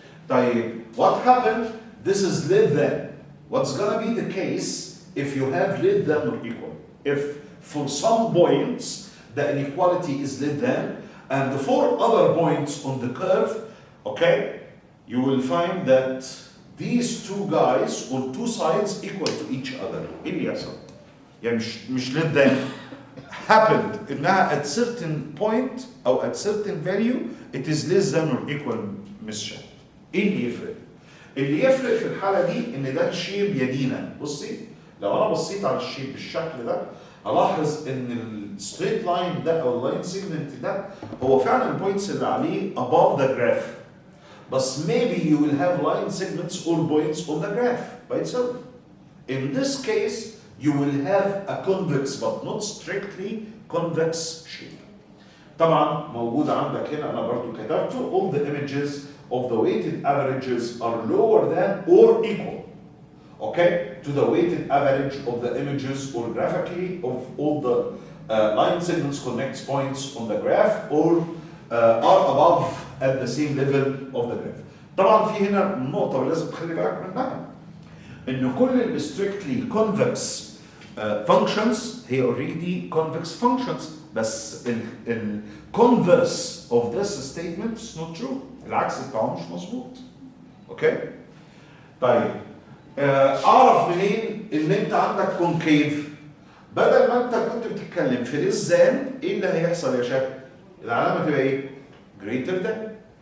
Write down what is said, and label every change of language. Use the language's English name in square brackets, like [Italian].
[Arabic] طيب, [English] what happened? This is less than. What's gonna be the case if you have less than or equal? If for some points the inequality is less than and for other points on the curve, okay, you will find that these two guys or two sides equal to each other. [Arabic] إيه اللي يحصل؟ يعني مش [English] less than happened [Arabic] إنها [English] at certain point أو at certain value it is less than or equal [Arabic] مش إيه اللي يفرق؟ اللي يفرق في الحالة دي إن ده الشيب يدينا. بصي لو أنا بصيت على الشيب بالشكل ده ألاحظ إن الستريت لاين ده أو اللاين سيجمنت ده هو فعلا البوينتس اللي عليه [English] above the graph. But maybe you will have line segments or points on the graph by itself. In this case, you will have a convex but not strictly convex shape. [Arabic] طبعا موجود عندك هنا انا برضو كتبته [English] all the images of the weighted averages are lower than or equal, okay, to the weighted average of the images or graphically of all the line segments connects points on the graph or are above at the same level of the graph. [Arabic] طبعا في هنا نقطة لازم تخلي بالك منها إن كل ال [English] strictly convex functions [Arabic] هي [English] already convex functions [Arabic] بس ال [English] converse of this statement is not true. [Arabic] العكس بتاعه مش مظبوط. اوكي؟ طيب اعرف منين ان انت عندك كونكيف؟ بدل ما انت كنت بتتكلم في لسان ايه اللي هيحصل يا شباب؟ العلامه تبقى ايه؟ [English] greater than.